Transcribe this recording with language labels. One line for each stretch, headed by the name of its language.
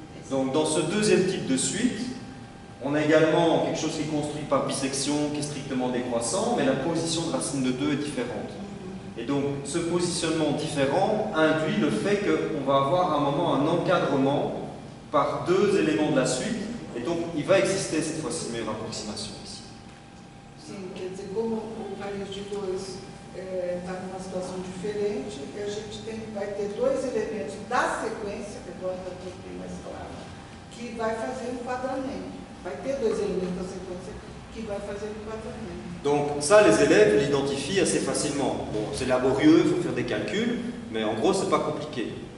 French: Donc, dans ce deuxième type de suite, on a également quelque chose qui est construit par bisection, qui est strictement décroissant, mais la position de racine de 2 est différente. Et donc, ce positionnement différent induit le fait qu'on va avoir à un moment un encadrement par deux éléments de la suite, et donc il va exister cette fois-ci une meilleure approximation ici.
Portuguese: Sim, quer dizer, como o país de dois está numa situação diferente, a gente vai ter dois elementos da sequência, que agora está tudo bem mais claro, que vai fazer um enquadramento. Vai ter dois elementos da sequência que vai fazer um enquadramento.
French: Donc ça, les élèves l'identifient assez facilement. Bon, c'est laborieux, il faut faire des calculs, mais en gros, c'est pas compliqué.